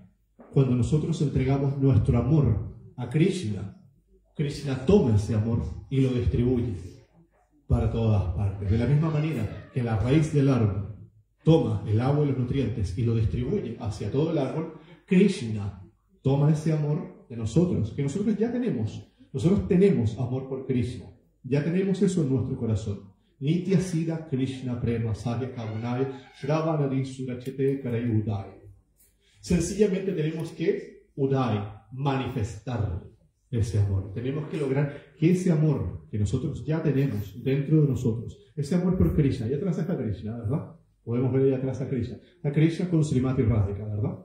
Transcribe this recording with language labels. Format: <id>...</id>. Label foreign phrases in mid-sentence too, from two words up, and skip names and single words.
<es>Cuando nosotros entregamos nuestro amor a Krishna, Krishna toma ese amor y lo distribuye para todas partes. De la misma manera que la raíz del árbol toma el agua y los nutrientes y lo distribuye hacia todo el árbol, Krishna toma ese amor de nosotros, que nosotros ya tenemos. Nosotros tenemos amor por Krishna. Ya tenemos eso en nuestro corazón.</es> <bn>নিত্য সিদ্ধ কৃষ্ণ প্রেম সাধ্য কভু নয় শ্রবণাদি শুদ্ধচিত্তে করয়ে উদয়.</bn> <es>Sencillamente tenemos que manifestar ese amor. Tenemos que lograr que ese amor que nosotros ya tenemos dentro de nosotros, ese amor por Krishna, y atrás está Krishna, ¿verdad? Podemos ver ahí atrás a Krishna. A Krishna con Srimati Radhika, ¿verdad?</es>